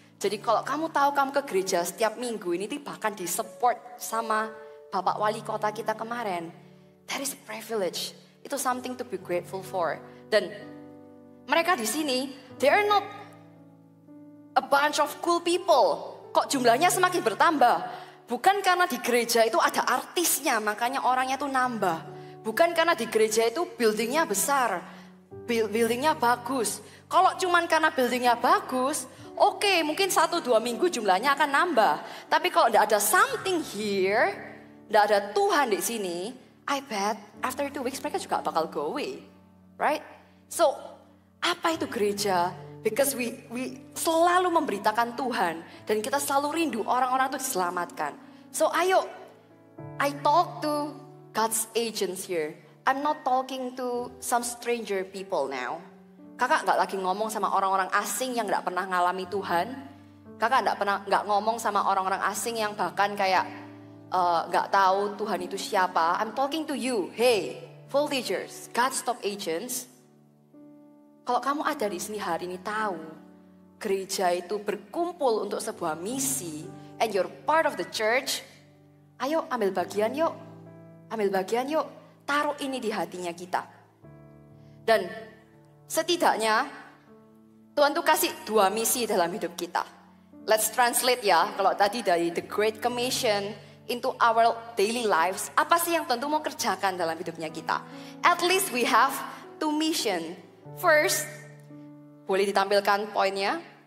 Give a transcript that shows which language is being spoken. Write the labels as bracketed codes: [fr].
[id] Jadi kalau kamu tahu kamu ke gereja setiap minggu ini bahkan disupport sama Bapak Wali Kota kita kemarin. [en] That is a privilege. [id] Itu [en] something to be grateful for. [id] Dan mereka di sini, [en] they are not a bunch of cool people. [id] Kok jumlahnya semakin bertambah? Bukan karena di gereja itu ada artisnya, makanya orangnya tuh nambah. Bukan karena di gereja itu buildingnya besar, buildingnya bagus. Kalau cuman karena buildingnya bagus, oke, mungkin 1-2 minggu jumlahnya akan nambah. Tapi kalau tidak ada [en] something here, [id] tidak ada Tuhan di sini, [en] I bet after 2 weeks [id] mereka juga bakal [en] go away, right? [id] So, apa itu gereja? [en] Because we [id] selalu memberitakan Tuhan dan kita selalu rindu orang-orang itu diselamatkan. [en] So, [id] ayo, [en] I talk to God's agents here. I'm not talking to some stranger people now. [id] Kakak nggak lagi ngomong sama orang-orang asing yang nggak pernah ngalami Tuhan. Kakak nggak ngomong sama orang-orang asing yang bahkan kayak nggak tahu Tuhan itu siapa. [en] I'm talking to you. Hey, full teachers, God's top agents. [id] Kalau kamu ada di sini hari ini tahu gereja itu berkumpul untuk sebuah misi, [en] and you're part of the church. [id] Ayo ambil bagian yuk, taruh ini di hatinya kita. Dan setidaknya Tuhan tuh kasih 2 misi dalam hidup kita. [en] Let's translate [id] ya, kalau tadi dari The Great Commission [en] into our daily lives, [id] apa sih yang Tuhan tuh mau kerjakan dalam hidupnya kita? [en] At least we have 2 mission. First, [id] boleh ditampilkan poinnya.